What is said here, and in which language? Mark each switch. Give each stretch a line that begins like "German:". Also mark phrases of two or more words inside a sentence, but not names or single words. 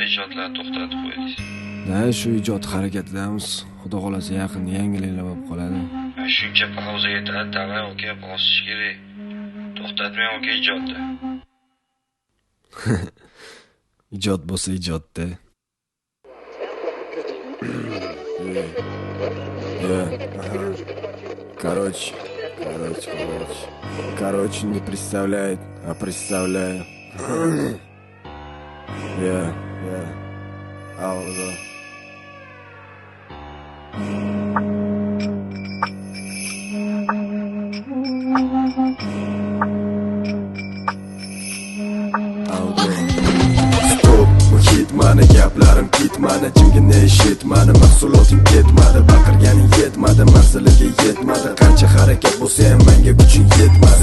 Uzbek: Ijodlar to'xtatib qo'ydingiz. Da, shu ijod harakatidamiz. Xudo xolasa yaqinda yangiliklar bo'lib qoladi. Shuncha pauza yetadi, davay, aka, bosish kerak. To'xtatmang, aka, ijodni. Ijod bo'lsa ijodda.
Russian: Короче, не представляет, а представляю. Алло.
Uzbek: Mani gaplarim ketmadi, jimgina eshitmadi, mahsuloting ketmadi, baqirganing yetmadi, manziliga yetmadi, qancha harakat bo'lsa ham menga kuching yetmadi.